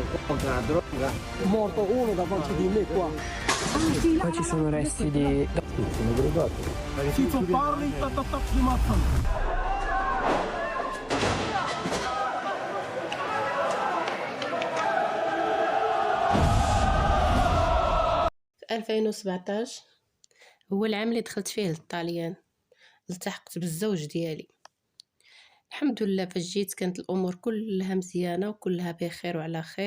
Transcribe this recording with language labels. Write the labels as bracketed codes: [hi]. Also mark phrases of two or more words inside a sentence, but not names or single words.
[it] droga, droga. Morto uno davanti di me qua. Poi ci sono resti di... Sono drogato. Ciccio parli, ti ammazzano. [ar] في 2017 هو العام اللي دخلت فيه للطاليان، التحقت بالزوج ديالي. الحمد لله فاش جيت كانت الامور كلها مزيانه وكلها بخير وعلى خير.